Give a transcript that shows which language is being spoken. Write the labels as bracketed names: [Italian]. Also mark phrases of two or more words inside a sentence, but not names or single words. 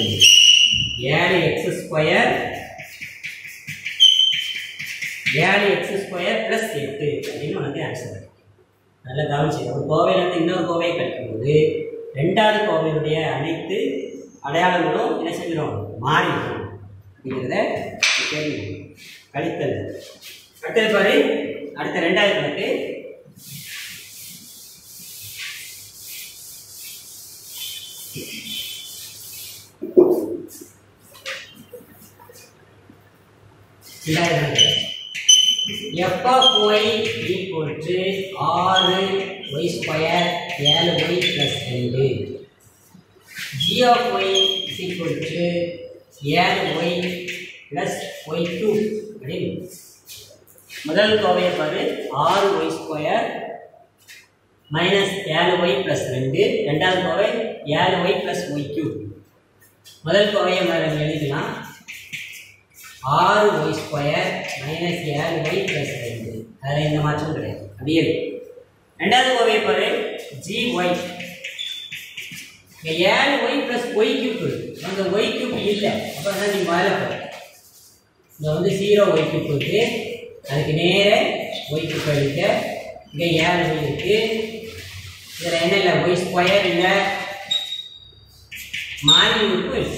[Tamil] 7x² 7x² + 8 உனக்கு ஆன்சர் வருது. நல்லா கவனிச்சு, ஒரு கோவையிலேருந்து இன்னொரு கோவையை கழிக்கும்போது ரெண்டாவது கோவையுடைய அனைத்து அடையாளங்களும் என்ன செஞ்சிடும்? மாறிடும் அப்படிங்கிறத தெரியும். கழித்தல். அடுத்தது பாரு, அடுத்த ரெண்டாவது கணக்கு. [English] f of y equal to 6y square 7y plus 2. g of y is equal to 7y plus y2. [Tamil] முதல் கோவையை பாரு, [English] 6y square minus 7y plus 2. [Tamil] ரெண்டாவது கோவை [English] 7y plus y3. [Tamil] முதல் கோவையை மாதிரி எழுதிக்கலாம். [English] 6y square minus 7y plus 2. [Tamil] அதில் எந்த மாற்றமும் கிடையாது, அப்படியே. ரெண்டாவது கோவையை பாரு, gy. இங்கே [English] 7y plus y3. [Tamil] அந்த y3 இல்லை, அப்போ தான் நீ மேலே போகிற. இங்கே வந்து 0y3 இருக்கு, அதுக்கு நேர y3 இருக்கு. இங்கே 7y இருக்கு. இதில் என்ன இல்லை? [English] y square [Tamil] இல்லை, மாறி உறுப்பு இருக்கு.